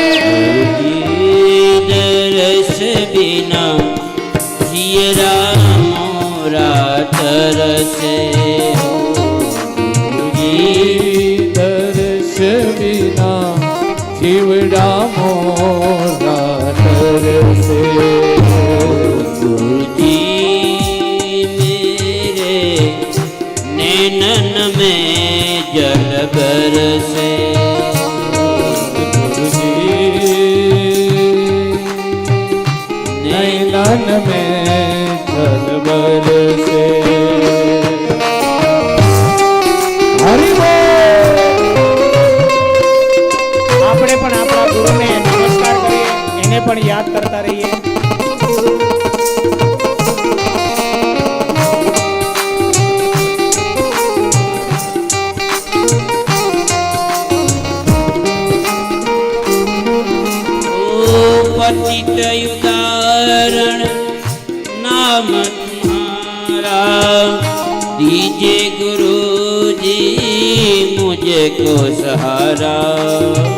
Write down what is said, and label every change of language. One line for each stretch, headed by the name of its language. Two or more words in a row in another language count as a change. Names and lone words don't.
Hindi: दरस बिना जियरा मोरा तरसे, दर्श विना जीवड़ा मोरा तरसे. गुरुजी मेरे नैनन में जल बरसे, नैनन में जल बरसे. हरि
Gujarati: આપણે પણ આપણા ગુરુને નમસ્કાર કરીએ, એને પણ યાદ કરતા રહીએ.
Hindi: पतित उदाहरण नाम तुम्हारा, दीजिए गुरुजी मुझको सहारा.